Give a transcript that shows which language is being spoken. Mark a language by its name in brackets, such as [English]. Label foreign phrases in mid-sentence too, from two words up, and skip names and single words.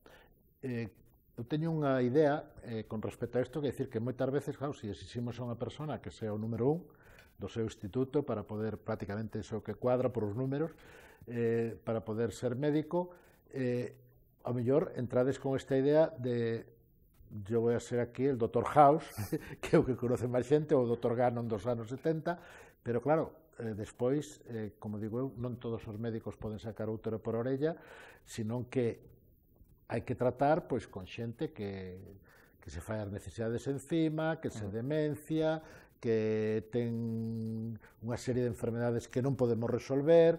[Galician] Eu teño unha idea con respecto a isto, que é dicir que moitas veces, claro, se exiximos a unha persona que sea o número 1 do seu instituto para poder, prácticamente iso que cuadra por os números, para poder ser médico, ao mellor entrades con esta idea de [Spanish] yo voy a ser aquí el Dr. [Galician] House, que é o que conoce máis xente, ou o Dr. Gannon dos anos 70, pero claro, despois, como digo eu, non todos os médicos poden sacar útero por orella, senón que hai que tratar pois con xente que se fai as necesidades encima, que se demencia, que ten unha serie de enfermedades que non podemos resolver.